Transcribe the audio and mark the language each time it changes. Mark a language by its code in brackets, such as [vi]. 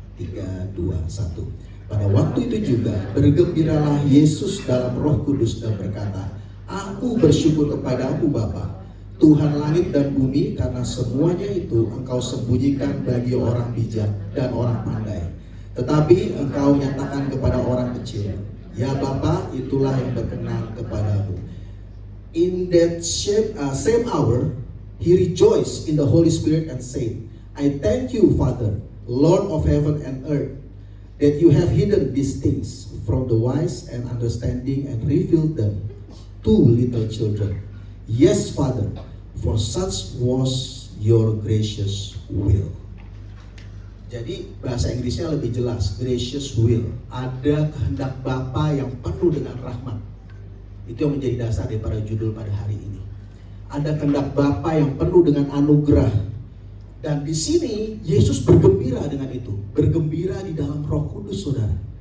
[id] 3, 2, 1. Pada waktu itu juga bergembiralah Yesus dalam Roh Kudus dan berkata, Aku bersyukur kepadamu Bapa, Tuhan langit dan bumi, karena semuanya itu Engkau sembunyikan bagi orang bijak dan orang pandai, tetapi Engkau nyatakan kepada orang kecil. Ya Bapa, itulah yang berkenan kepadamu. [en] In that same hour, he rejoiced in the Holy Spirit and said, I thank you, Father, Lord of heaven and earth, that you have hidden these things from the wise and understanding and revealed them to little children. Yes, Father, for such was your gracious will. [id] Jadi bahasa Inggrisnya lebih jelas, [en] gracious will. [id] Ada kehendak Bapa yang penuh dengan rahmat. Itu yang menjadi dasar daripada judul pada hari ini. Ada kehendak Bapa yang penuh dengan anugerah. Dan di sini Yesus bergembira dengan itu. Bergembira di dalam Roh Kudus, saudara.